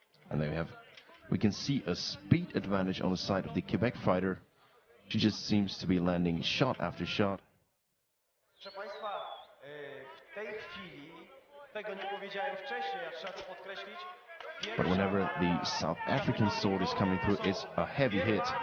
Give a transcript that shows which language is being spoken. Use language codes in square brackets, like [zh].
[en] And there we can see a speed advantage on the side of the Quebec fighter. She just seems to be landing shot after shot. [pl] Proszę Państwa, w tej chwili, tego nie powiedziałem wcześniej, a trzeba to podkreślić. [en] But whenever the South African sword is coming through, it's a heavy hit.